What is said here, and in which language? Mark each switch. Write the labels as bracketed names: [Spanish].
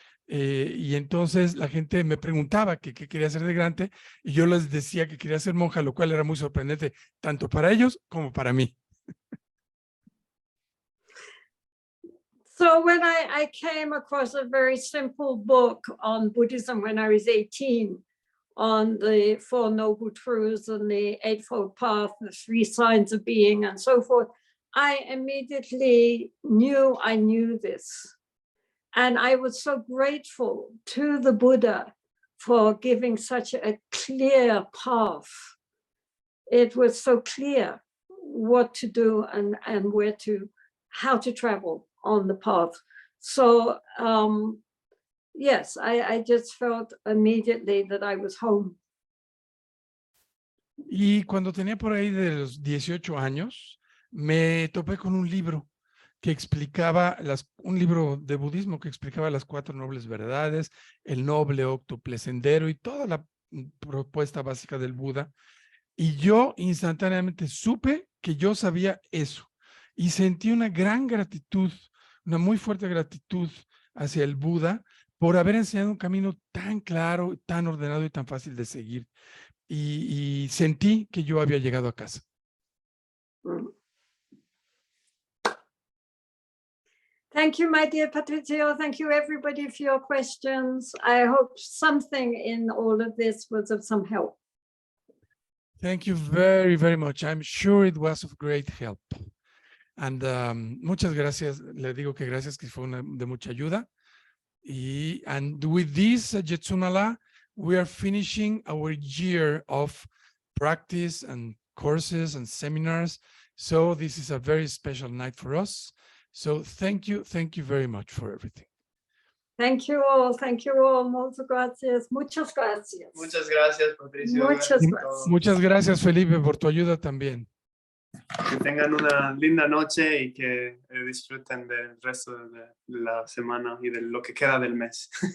[Spanish] Y entonces la gente me preguntaba qué quería hacer de grande y yo les decía que quería ser monja, lo cual era muy sorprendente, tanto para ellos como para mí. [English] So when I came across a very simple book on Buddhism when I was 18, on the Four Noble Truths and the Eightfold Path, the Three Signs of Being and so forth, I immediately knew I knew this. And I was so grateful to the Buddha for giving such a clear path. It was so clear what to do and how to travel on the path. So yes, I just felt immediately that I was home. [Spanish] Y cuando tenía por ahí de los 18 años, me topé con un libro que explicaba, un libro de budismo que explicaba las 4 nobles verdades, el noble óctuple sendero y toda la propuesta básica del Buda. Y yo instantáneamente supe que yo sabía eso y sentí una gran gratitud, una muy fuerte gratitud hacia el Buda por haber enseñado un camino tan claro, tan ordenado y tan fácil de seguir. Y sentí que yo había llegado a casa. Mm. [English] Thank you, my dear Patricio. Thank you, everybody, for your questions. I hope something in all of this was of some help. Thank you very, very much. I'm sure it was of great help. And [Spanish] muchas gracias. Le digo que gracias, que fue de mucha ayuda. [English] And with this, Jetsunala, we are finishing our year of practice and courses and seminars. So this is a very special night for us. So thank you very much for everything. Thank you all. Thank you all. [Spanish] Muchas gracias. Muchas gracias. Muchas gracias, Patricio. Muchas Gracias a gracias. todos. Muchas gracias, Felipe, por tu ayuda también. Que tengan una linda noche y que disfruten del resto de la semana y de lo que queda del mes.